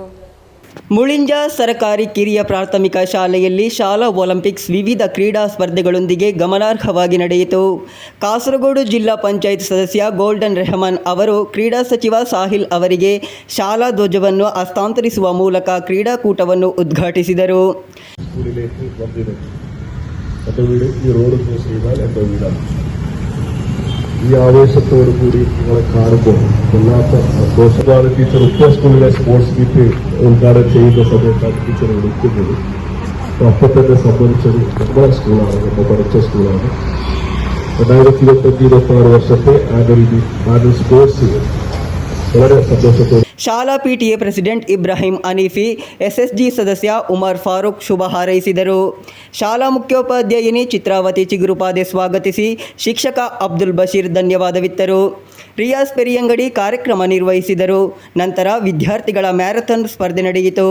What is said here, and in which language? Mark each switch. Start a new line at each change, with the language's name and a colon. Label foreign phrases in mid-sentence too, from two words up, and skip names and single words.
Kannada: ಮುಳಿಂಜ ಸರ್ಕಾರಿ ಕಿರಿಯ ಪ್ರಾಥಮಿಕ ಶಾಲೆಯಲ್ಲಿ ಶಾಲಾ ಒಲಿಂಪಿಕ್ಸ್ ವಿವಿಧ ಕ್ರೀಡಾ ಸ್ಪರ್ಧೆಗಳೊಂದಿಗೆ ಗಮನಾರ್ಹವಾಗಿ ನಡೆಯಿತು. ಕಾಸರಗೋಡು ಜಿಲ್ಲಾ ಪಂಚಾಯತ್ ಸದಸ್ಯ ಗೋಲ್ಡನ್ ರೆಹಮಾನ್ ಅವರು ಕ್ರೀಡಾ ಸಚಿವ ಸಾಹಿಲ್ ಅವರಿಗೆ ಶಾಲಾ ಧ್ವಜವನ್ನು ಹಸ್ತಾಂತರಿಸುವ ಮೂಲಕ ಕ್ರೀಡಾಕೂಟವನ್ನು ಉದ್ಘಾಟಿಸಿದರು.
Malayalam: ഈ ആവേശത്തോടു കൂടി നിങ്ങളെ കാണുമ്പോൾ വല്ലാത്ത സന്തോഷമാണ്. ടീച്ചർ ഉപ്പ സ്കൂളിലെ സ്പോർട്സ് മീറ്റ് ഉദ്ഘാടനം ചെയ്യുന്ന സമയത്താണ് ടീച്ചർ വിളിക്കുന്നത്. അപ്പം തന്നെ സംബന്ധിച്ചത് നമ്മുടെ സ്കൂളാണ്, നമ്മൾ പഠിച്ച സ്കൂളാണ്. 2025-26 വർഷത്തെ ആനുവൽ സ്പോർട്സ് വളരെ സന്തോഷത്തോടെ
Kannada: ಶಾಲಾ ಪಿಟಿಎ ಪ್ರೆಸಿಡೆಂಟ್ ಇಬ್ರಾಹಿಂ ಹನೀಫಿ, ಎಸ್ಎಸ್ಜಿ ಸದಸ್ಯ ಉಮರ್ ಫಾರೂಕ್ ಶುಭ ಹಾರೈಸಿದರು. ಶಾಲಾ ಮುಖ್ಯೋಪಾಧ್ಯಾಯಿನಿ ಚಿತ್ರಾವತಿ ಚಿಗುರುಪಾದೆ ಸ್ವಾಗತಿಸಿ ಶಿಕ್ಷಕ ಅಬ್ದುಲ್ ಬಶೀರ್ ಧನ್ಯವಾದವಿತ್ತರು. ರಿಯಾಜ್ ಪೆರಿಯಂಗಡಿ ಕಾರ್ಯಕ್ರಮ ನಿರ್ವಹಿಸಿದರು. ನಂತರ ವಿದ್ಯಾರ್ಥಿಗಳ ಮ್ಯಾರಥಾನ್ ಸ್ಪರ್ಧೆ ನಡೆಯಿತು.